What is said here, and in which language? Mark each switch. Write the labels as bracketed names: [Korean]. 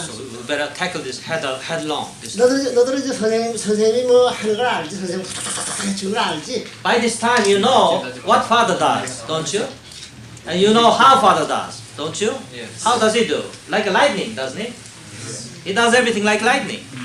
[English] So we better tackle this headlong. This [Korean] 너들은 이제 선생님이 뭐 하는 걸 알지? 선생님 해주는 걸 알지? [English] By this time, you know what father does, don't you? And you know how father does, don't you? Yes. How does he do? Like a lightning, doesn't he? He does everything like lightning.